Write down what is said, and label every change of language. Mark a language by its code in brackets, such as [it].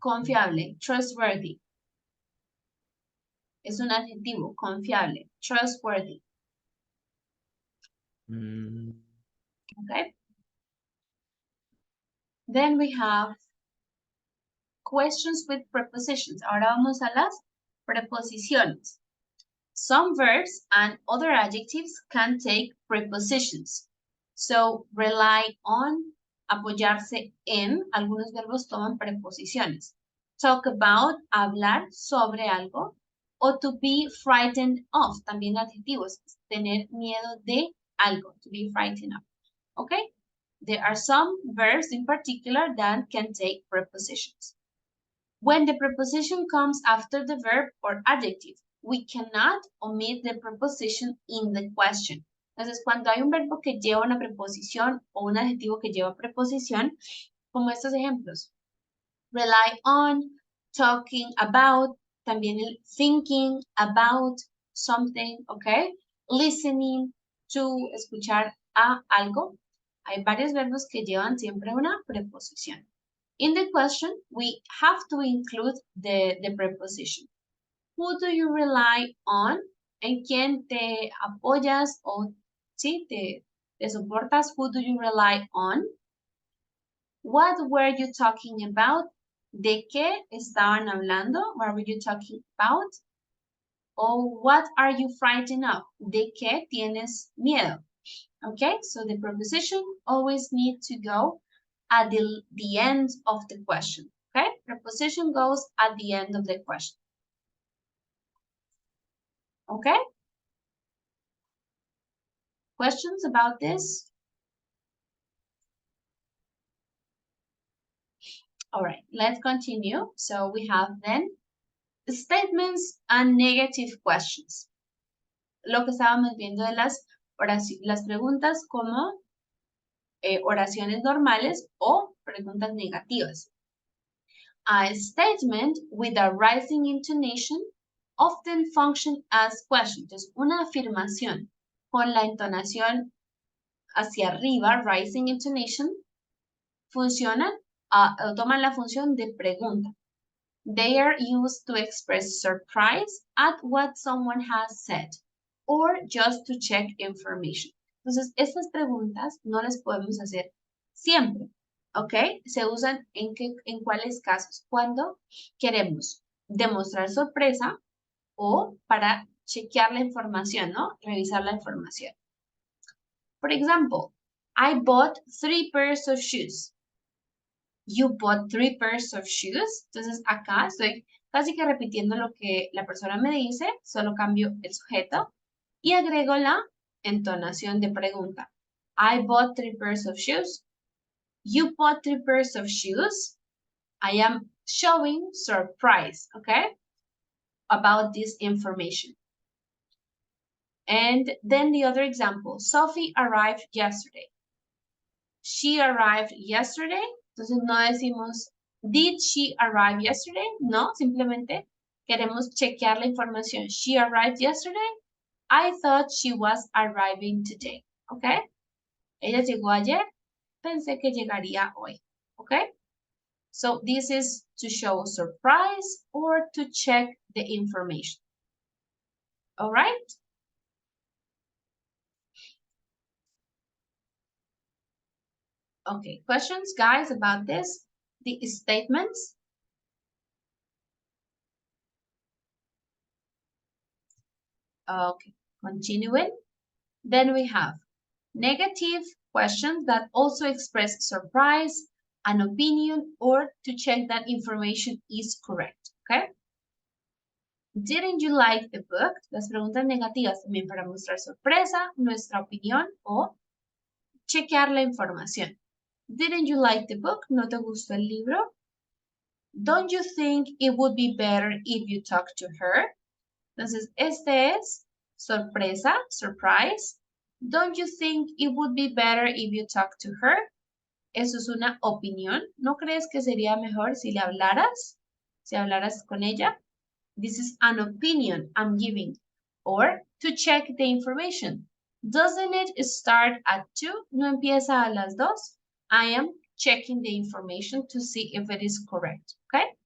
[es] Confiable, trustworthy. Es un adjetivo, confiable, trustworthy. [en] Okay. Then we have questions with prepositions. [es] Ahora vamos a las preposiciones. [en] Some verbs and other adjectives can take prepositions. [es] So, rely on, apoyarse en, algunos verbos toman preposiciones. Talk about, hablar sobre algo. O [en] to be frightened of, [es] también adjetivos, tener miedo de algo, [en] to be frightened of. Okay? There are some verbs in particular that can take prepositions. When the preposition comes after the verb or adjective, we cannot omit the preposition in the question. [es] Entonces, cuando hay un verbo que lleva una preposición o un adjetivo que lleva preposición, como estos ejemplos, rely on, talking about, también el [en] thinking about something, [es] okay? Listening to, escuchar a algo. Hay varios verbos que llevan siempre una preposición. [en] In the question, we have to include the preposition. Who do you rely on? [es] ¿En quién te apoyas o sí, te soportas? [en] Who do you rely on? What were you talking about? [es] ¿De qué estaban hablando? [en] What were you talking about? Or what are you frightened of? [es] ¿De qué tienes miedo? [en] Okay, so the preposition always needs to go at the end of the question. Okay, preposition goes at the end of the question. Okay? Questions about this? All right, let's continue. So we have then statements and negative questions. [es] Lo que estábamos viendo de las preguntas como oraciones normales o preguntas negativas. [en] A statement with a rising intonation often function as question. [es] Entonces, una afirmación con la entonación hacia arriba, rising intonation, funcionan, toman la función de pregunta. [en] They are used to express surprise at what someone has said or just to check information. [es] Entonces, estas preguntas no las podemos hacer siempre, ¿ok? Se usan en cuáles casos, cuando queremos demostrar sorpresa o para chequear la información, ¿no? Revisar la información. [en] For example, I bought 3 pairs of shoes. You bought 3 pairs of shoes. [es] Entonces, acá estoy casi que repitiendo lo que la persona me dice, solo cambio el sujeto y agrego la entonación de pregunta. [en] I bought 3 pairs of shoes. You bought 3 pairs of shoes. I am showing surprise, okay, about this information. And then the other example, Sophie arrived yesterday. She arrived yesterday. [es] Entonces no decimos, [en] did she arrive yesterday? [es] No, simplemente queremos chequear la información. [en] She arrived yesterday. I thought she was arriving today. [es] Okay? Ella llegó ayer. Pensé que llegaría hoy. Okay? [en] So this is to show surprise or to check the information. All right? Okay, questions, guys, about this? The statements? Okay, continuing. Then we have negative questions that also express surprise, an opinion, or to check that information is correct, okay? Didn't you like the book? [es] Las preguntas negativas también para mostrar sorpresa, nuestra opinión o chequear la información. [en] Didn't you like the book? [es] ¿No te gustó el libro? [en] Don't you think it would be better if you talked to her? [es] Entonces, este es sorpresa, surprise. [en] Don't you think it would be better if you talked to her? [es] Eso es una opinión. ¿No crees que sería mejor si le hablaras? Si hablaras con ella? [en] This is an opinion I'm giving. Or to check the information. Doesn't it start at 2? [es] ¿No empieza a las 2? [en] I am checking the information to see if it is correct. Okay?